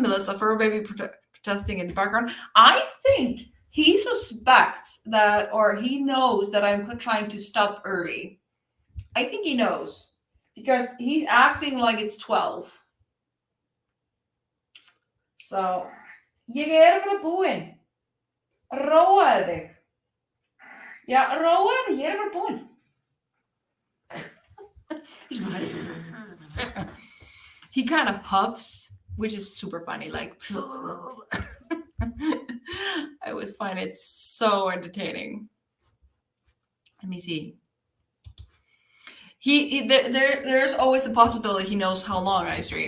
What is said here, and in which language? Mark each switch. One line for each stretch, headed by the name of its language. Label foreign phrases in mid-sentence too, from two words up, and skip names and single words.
English: Melissa, fur baby protesting in the background. I think he suspects that, or he knows that I'm trying to stop early. I think he knows because he's acting like it's 12. So,
Icelandic: ég bara búin. Róa þig. Já, róa þig, ég bara búin.
English: He kind of huffs, which is super funny. Like, I always find it so entertaining. Let me see. There's always a possibility he knows how long I stream.